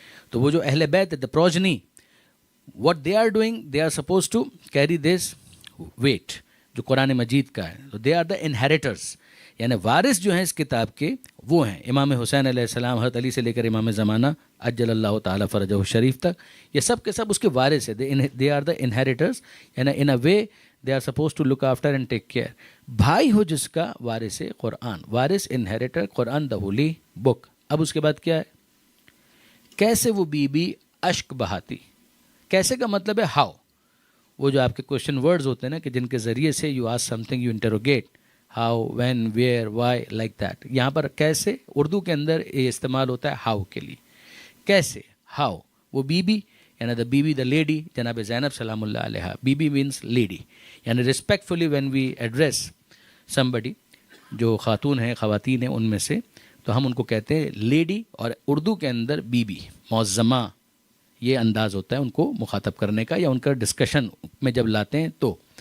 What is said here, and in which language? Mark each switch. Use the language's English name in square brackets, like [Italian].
[Urdu] تو وہ جو اہل بیت [English] the progeny, what they are doing, they are supposed to carry this weight [Urdu] جو قرآن مجید کا ہے. [English] so they are the inheritors, [Urdu] یعنی وارث جو ہیں اس کتاب کے وہ ہیں امام حسین علیہ السلام, حضرت علی سے لے کر امام زمانہ عجل اللہ تعالیٰ فرجہ الشریف تک. یہ سب کے سب اس کے وارث ہیں. [English] they are the inheritors, یعنی in a way they are supposed to look after and take care. [Urdu] بھائی ہو جس کا وارث قرآن, وارث انہیریٹر قرآن دا ہولی بک. اب اس کے بعد کیا ہے؟ کیسے وہ بی بی اشک بہاتی. کیسے کا مطلب ہے ہاؤ. وہ جو آپ کے کوشچن ورڈز ہوتے ہیں نا کہ جن کے ذریعے سے [English] You ask something, you interrogate, how, when, where, why, like that. [Urdu] یہاں پر کیسے اردو کے اندر یہ استعمال ہوتا ہے ہاؤ کے لیے. کیسے, ہاؤ. وہ بی بی یعنی دا بی بی, دا لیڈی, جناب زینب سلام اللہ علیہ. بی بی مینس لیڈی, یعنی [English] respectfully when we address somebody, [Urdu] جو خاتون ہیں, خواتین ہیں ان میں سے, تو ہم ان کو کہتے ہیں لیڈی. اور اردو کے اندر بی بی, معظمہ, یہ انداز ہوتا ہے ان کو مخاطب کرنے کا یا ان کا ڈسکشن میں جب لاتے ہیں تو.